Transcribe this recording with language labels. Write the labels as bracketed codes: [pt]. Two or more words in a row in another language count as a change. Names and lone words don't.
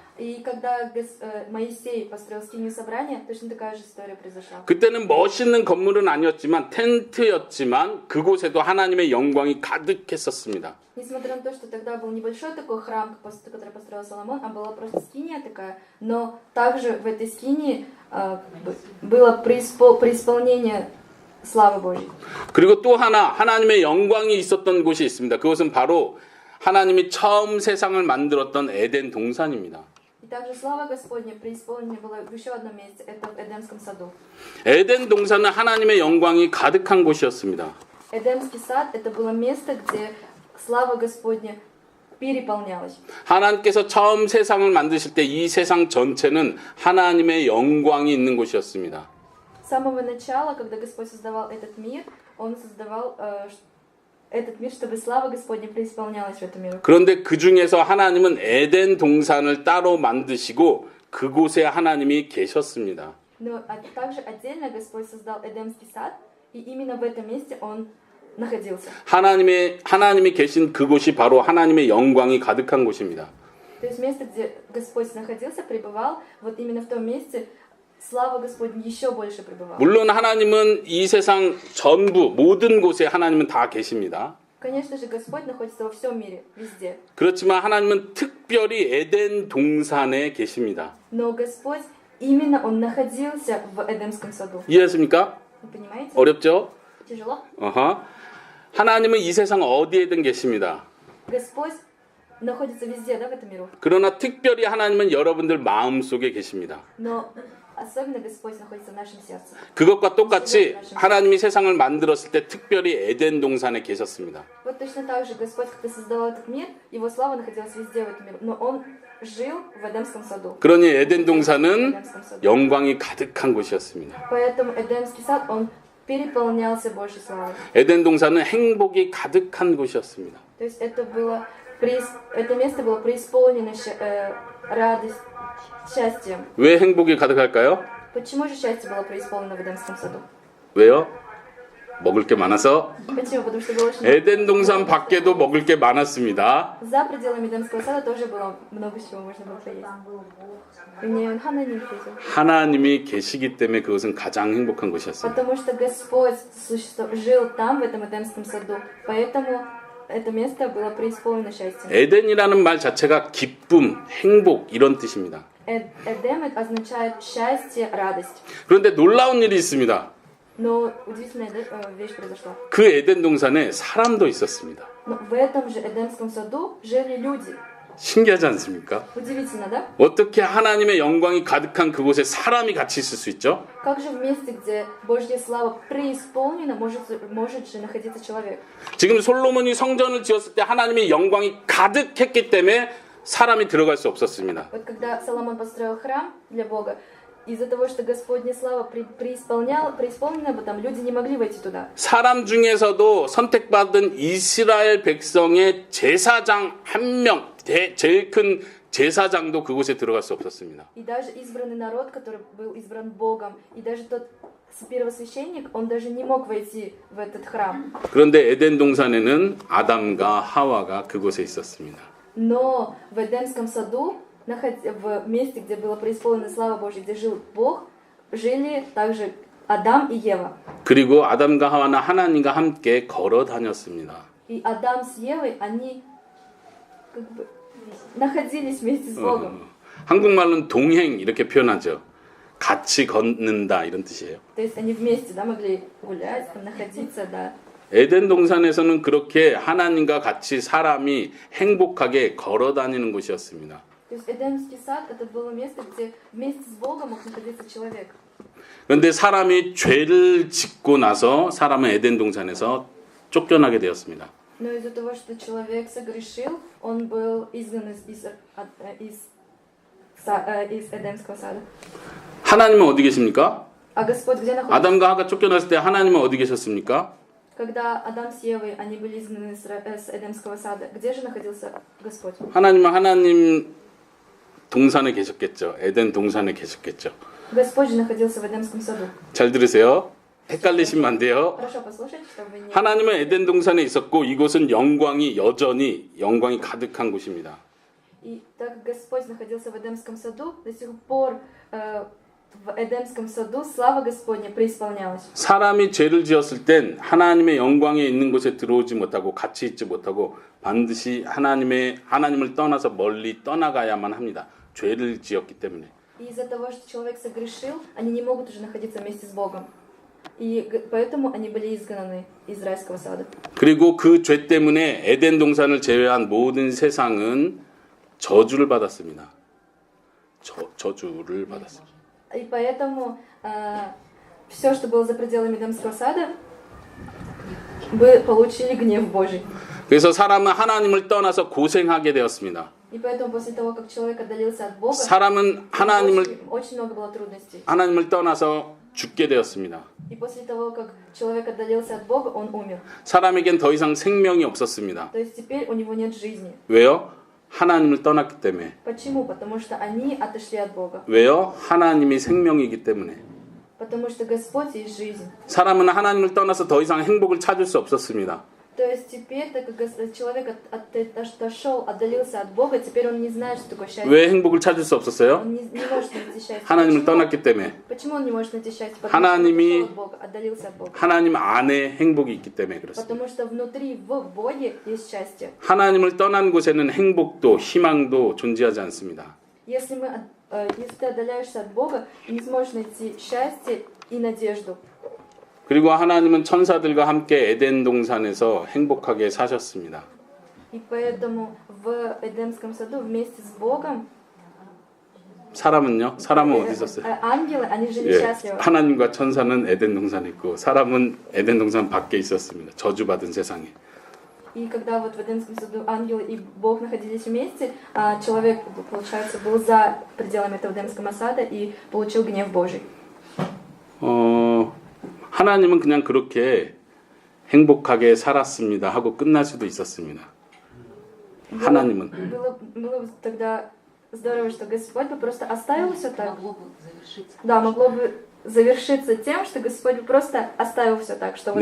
[ru] И когда Моисей построил скинию собрания, точно такая же история произошла. [ko] 그때는 멋있는 건물은 아니었지만 텐트였지만 그곳에도 하나님의 영광이 가득했었습니다. [ru] Несмотря на то, что тогда был небольшой такой храм, который построил Соломон, а была просто скиния такая, но также в этой скинии было преисполнение славы Божьей. [ko] 그리고 또 하나님의 영광이 있었던 곳이 있습니다. 그것은 바로 하나님이 처음 세상을 만들었던 에덴 동산입니다. [ru] И также слава Господня преисполнена была в еще одном месте, это в Эдемском саду. [ko] 에덴 동산은 하나님의 영광이 가득한 곳이었습니다. [ru] Эдемский сад это было место, где слава Господня переполнялась. [ko] 하나님께서 처음 세상을 만드실 때 이 세상 전체는 하나님의 영광이 있는 곳이었습니다. [ru] С самого начала, когда Господь создавал этот мир, Он создавал этот мир, чтобы слава Господня преисполнялась в этом мире. [ko] 그런데 그 중에서 하나님은 에덴 동산을 따로 만드시고 그곳에 하나님이 계셨습니다. [ru] Но также отдельно Господь создал Эдемский сад, и именно в этом месте Он находился. [ko] 하나님이 계신 그곳이 바로 하나님의 영광이 가득한 곳입니다. [ru] То есть место, где Господь находился, пребывал, вот именно в том месте слава Господня еще больше пребывала. [ko] 물론 하나님은 이 세상 전부 모든 곳에 하나님은 다 계십니다. [ru] Конечно же, Господь находится во всем мире, везде. [ko] 그렇지만 하나님은 특별히 에덴 동산에 계십니다. [ru] Но Господь именно Он находился в Эдемском саду. [ko] 이해하십니까? [ru] Вы понимаете? [ko] 어렵죠? [ru] Тяжело? [ko] 하나님은 이 세상 어디에든 계십니다. [ru] Господь находится везде, да, в этом миру. [ko] 그러나 특별히 하나님은 여러분들 마음속에 계십니다. [ru] Но особенно Господь находится в нашем сердце. [ko] 그것과 똑같이 하나님이 세상을 만들었을 때 특별히 에덴 동산에 계셨습니다. [ru] Вот точно так же Господь, когда создавал этот мир, Его слава находилась везде в этом мире. Но Он жил в Эдемском саду. [ko] 그러니 에덴 [ru] В [ko] 동산은 [ru] Эдемском саду. [ko] 영광이 가득한 곳이었습니다. [ru] Поэтому Эдемский сад, он переполнялся Божьей славой. [ko] 에덴 동산은 행복이 가득한 곳이었습니다. [ru] То есть это место было преисполнено радость, счастьем. [ko] 왜 행복이 가득할까요? [ru] Почему же счастье было преисполнено в Эдемском саду? [ko] 왜요? 먹을 게 많아서. [ru] Почему? Потому что было очень [ko] 에덴 동산 밖에도 먹을 게 많았습니다. [ru] За пределами Эдемского сада тоже было много чего можно было поесть. И мне он Хананим ответил. [ko] 하나님이 계시기 때문에 그것은 가장 행복한 곳이었습니다. [ru] Потому что Господь жил там, в этом Эдемском саду. Поэтому это место было преисполнено счастьем. [ko] 에덴이라는 말 자체가 기쁨, 행복 이런 뜻입니다. [ru] Эдем означает счастье, радость. [ko] 그런데 놀라운 일이 있습니다. [ru] Но удивительная вещь произошла. [ko] 그 에덴 동산에 사람도 있었습니다. [ru] Но в этом же Эдемском саду жили люди. [ko] 신기하지 않습니까? [ru] Удивительно, да? [ko] 어떻게 하나님의 영광이 가득한 그곳에 사람이 같이 있을 수 있죠? [ru] Как же в месте, где Божья слава преисполнена, может же находиться человек? [ko] 지금 솔로몬이 성전을 지었을 때 하나님의 영광이 가득했기 때문에 사람이 들어갈 수 없었습니다. [ru] Вот когда Соломон построил храм для Бога, из-за того, что Господня слава преисполнена, там люди не могли войти туда. [ko] 사람 중에서도 선택받은 이스라엘 백성의 제사장 한 명, 제일 큰 제사장도 그곳에 들어갈 수 없었습니다. [ru] И даже избранный народ, который был избран Богом, и даже тот первосвященник, он даже не мог войти в этот храм. [ko] 그런데 에덴 동산에는 아담과 하와가 그곳에 있었습니다. [ru] Но в Эдемском саду, в месте, где была преисполнена слава Божья, где жил Бог, жили также Адам и Ева. [ko] 그리고 아담과 하와는 하나님과 함께 걸어 다녔습니다. [ru] И Адам с Евой, они как бы находились вместе с Богом. [ko] 한국말로는 동행 이렇게 표현하죠. 같이 걷는다 이런 뜻이에요. [ru] То есть они вместе, да, могли гулять, там, находиться, да. [ko] 에덴 동산에서는 그렇게 하나님과 같이 사람이 행복하게 걸어 다니는 곳이었습니다. [ru] То есть Эдемский сад это было место, где вместе с Богом мог находиться человек. [ko] 그런데 사람이 죄를 짓고 나서 사람은 에덴 동산에서 쫓겨나게 되었습니다. [ru] Но из-за того, что человек согрешил, он был изгнан из Эдемского сада. [ko] 하나님은 어디 계십니까? [ru] А Господь где находится? [ko] 아담과 하와가 쫓겨났을 때 하나님은 어디 계셨습니까? [ru] Когда Адам с Евой, они были изгнаны с Эдемского сада, где же находился Господь? [ko] 하나님은 하나님 동산에 계셨겠죠. 에덴 동산에 계셨겠죠. [ru] Господь же находился в Эдемском саду. [ko] 잘 들으세요. 헷갈리시면 안 돼요. [ru] Хорошо, послушайте, чтобы не... [ko] 하나님은 에덴 동산에 있었고 이곳은 여전히 영광이 가득한 곳입니다. [ru] И так как Господь находился в Эдемском саду, до сих пор в Эдемском саду слава Господня преисполнялась. [ko] 사람이 죄를 지었을 땐 하나님의 영광에 있는 곳에 들어오지 못하고 같이 있지 못하고 반드시 하나님을 떠나서 멀리 떠나가야만 합니다. 죄를 지었기 때문에. [ru] И из-за того, что человек согрешил, они не могут уже находиться вместе с Богом. И поэтому они были изгнаны из райского сада. [ko] 그리고 그 죄 때문에 에덴 동산을 제외한 모든 세상은 저주를 받았습니다. 저주를 받았습니다. [ru] И поэтому все, что было за пределами Эдемского сада, вы получили гнев Божий. [ko] 그래서 사람은 하나님을 떠나서 고생하게 되었습니다. [ru] И поэтому после того, как человек отдалился от Бога, [ko] 사람은 [ru] очень много было трудностей. [ko] 하나님을 떠나서 죽게 되었습니다. [ru] И после того, как человек отдалился от Бога, он умер. [ko] 사람에겐 더 이상 생명이 없었습니다. [ru] То есть теперь у него нет жизни. [ko] 왜요? 하나님을 떠났기 때문에. [ru] Почему? Потому что они отошли от Бога. [ko] 왜요? 하나님이 생명이기 때문에. [ru] Потому что Господь есть жизнь. [ko] 사람은 하나님을 떠나서 더 이상 행복을 찾을 수 없었습니다. [ru] То есть теперь, так как человек отошел, отдалился от Бога, теперь он не знает, что такое счастье. [ko] 왜 행복을 찾을 수 없었어요? [ru] Он не может найти счастье. [ko] 하나님을 떠났기 때문에. [ru] Почему он не может найти счастье? Потому [ko] 하나님이 [ru] что он отошел от Бога, отдалился от Бога. [ko] 하나님 안에 행복이 있기 때문에 그렇습니다. [ru] Потому что внутри, в Боге есть счастье. [ko] 하나님을 떠난 곳에는 행복도 희망도 존재하지 않습니다. [ru] Если ты отдаляешься от Бога, не сможешь найти счастье и надежду. [ko] 그리고 하나님은 천사들과 함께 에덴 동산에서 행복하게 사셨습니다. [ru] И поэтому в Эдемском саду вместе с Богом [ko] 사람은요? 사람은 어디 있었어요? [ru] ангелы, они жили [ko] 예, [ru] счастливо. [ko] 하나님과 천사는 에덴 동산에 있고 사람은 에덴 동산 밖에 있었습니다. 저주받은 세상에. [ru] И когда вот в Эдемском саду ангел и Бог находились вместе, а человек, получается, был за пределами этого Эдемского сада и получил гнев Божий. [ko] 하나님은 그냥 그렇게 행복하게 살았습니다 하고 끝날 수도 있었습니다. 하나님은 [ru] Было бы тогда здорово, что Господь бы просто оставил все так. Могло бы завершиться. Да, могло бы завершиться тем, что Господь бы просто оставил все так, что